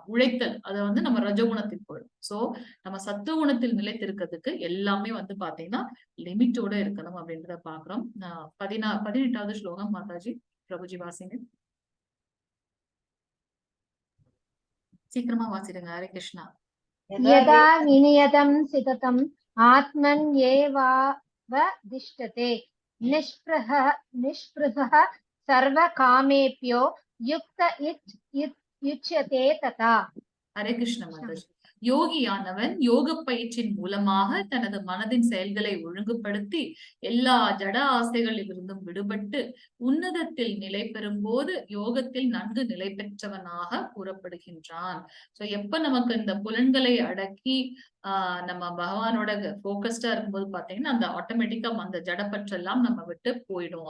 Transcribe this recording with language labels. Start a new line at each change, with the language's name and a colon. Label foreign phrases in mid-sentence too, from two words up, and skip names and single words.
Tamil: உழைத்தல் அதை வந்து நம்ம ரஜகுணத்தில் போயிடும். சோ நம்ம சத்துவகுணத்தில் நிலைத்திருக்கிறதுக்கு எல்லாமே வந்து பாத்தீங்கன்னா லிமிட்டோட இருக்கணும் அப்படின்றத பாக்குறோம். 18வது ஸ்லோகம் மாதாஜி பிரபுஜி வாசிங்க. சீக்கிரமா வாசிடுங்க. ஹரே கிருஷ்ணா.
Sanskrit: यदा विनियतं सिततं आत्मन्येवावतिष्ठते निःस्पृहः सर्वकामेभ्यो युक्त युच्यते तथा.
Tamil: ஹரே கிருஷ்ண மாதாஜி. யோகியானவன் யோக பயிற்சியின் மூலமாக தனது மனதின் செயல்களை ஒழுங்குபடுத்தி எல்லா ஜட ஆசைகளிலிருந்தும் விடுபட்டு உன்னதத்தில் நிலை பெறும் போது யோகத்தில் நன்கு நிலை பெற்றவனாக கூறப்படுகின்றான். சோ எப்ப நமக்கு இந்த புலன்களை அடக்கி நம்ம பகவானோட போக்கஸ்டா இருக்கும்போது பாத்தீங்கன்னா அந்த ஆட்டோமேட்டிக்கா அந்த ஜடப்பற்றெல்லாம் நம்ம விட்டு போயிடும்.